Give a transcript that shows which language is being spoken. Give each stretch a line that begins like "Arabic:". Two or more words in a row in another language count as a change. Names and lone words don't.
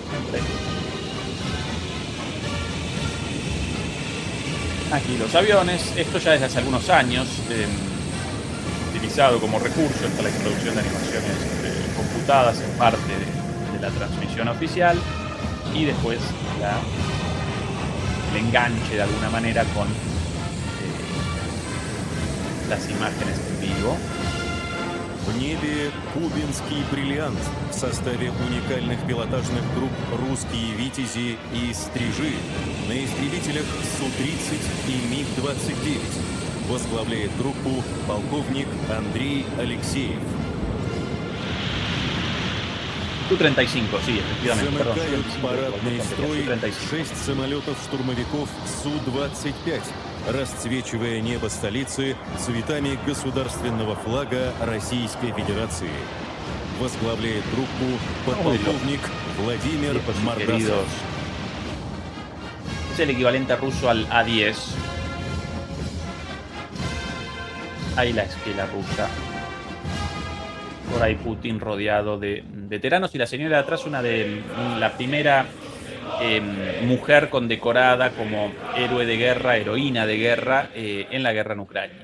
Spanish: Aquí los aviones, esto ya desde hace algunos años, utilizado como recurso para la introducción de animaciones computadas en parte de la transmisión oficial, y después el enganche de alguna manera con las imágenes en vivo.
Russian: В небе кубинский бриллиант в составе уникальных пилотажных групп «Русские витязи» и «Стрижи» на истребителях Су-30 и МиГ-29. Возглавляет группу полковник Андрей Алексеев. Су-35,
Spanish: sí, efectivamente.
Russian: Замыкают парадный строй 6 самолетов-штурмовиков Су-25, расцвечивая небо столицы цветами государственного флага Российской Федерации. Возглавляет группу подполковник Владимир Мордасов.
Spanish: Es el equivalente ruso al A-10. Ahí la esquela rusa. Por ahí Putin rodeado de veteranos, y la señora de atrás, la primera mujer condecorada como héroe de guerra, heroína de guerra en la guerra en Ucrania.